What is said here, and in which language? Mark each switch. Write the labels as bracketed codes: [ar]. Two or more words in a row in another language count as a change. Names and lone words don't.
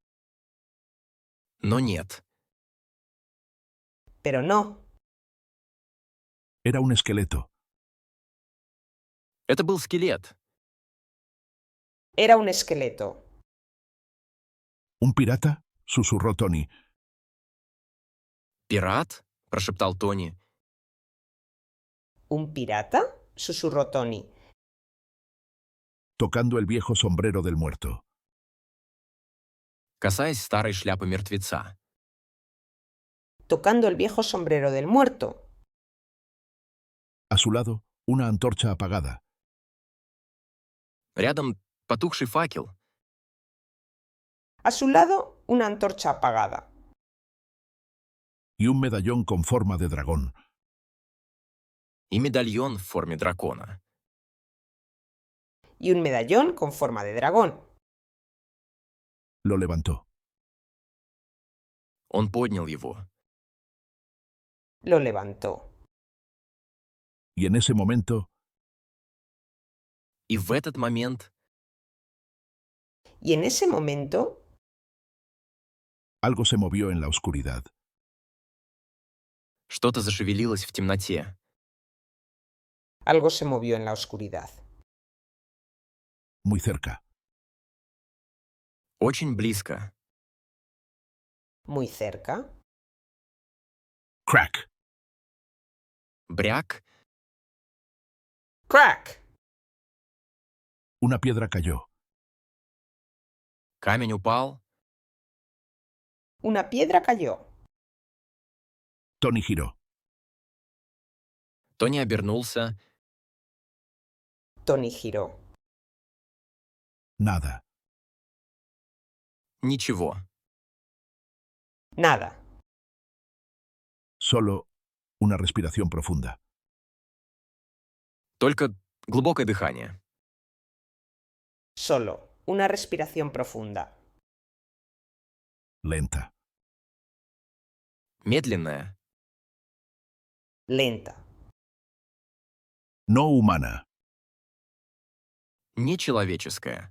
[ru] но нет. [es] Pero no. Era un esqueleto. [ru] Это был скелет. [es] Era un esqueleto. ¿Un pirata? Susurró Tony. [ru] «Пират?» – прошептал Тони. [es] ¿Un pirata? Susurró Tony, Tocando el viejo sombrero del muerto. [ru] Касаясь старой шляпы мертвеца. [es] tocando el viejo sombrero del muerto. A su lado, una antorcha apagada. [ru] Рядом потухший факел. [es] A su lado, una antorcha apagada. Y un medallón con forma de dragón. [ru] И медальон в форме дракона. [es] Y un medallón con forma de dragón. Lo levantó. [ru] Он поднял его. [es] Lo levantó. Y en ese momento, [ru] И в этот момент [es] Y en ese momento, algo se movió en la oscuridad. [ru] что-то зашевелилось в темноте. [es] algo se movió en la oscuridad. Muy cerca. [ru] Очень близко. [es] Muy cerca. Crack. [ru] Бряк. [es] ¡Crack! Una piedra cayó. [ru] Камень упал. [es] Una piedra cayó. Tony giró. [ru] Тони обернулся. [es] Tony giró. Nada. [ru] Ничего. [es] Nada. Solo una respiración profunda. [ru] Только глубокое дыхание. [es] Solo una respiración profunda. Lenta. [ru] Медленное. [es] Lenta. No humana. [ru] Нечеловеческое.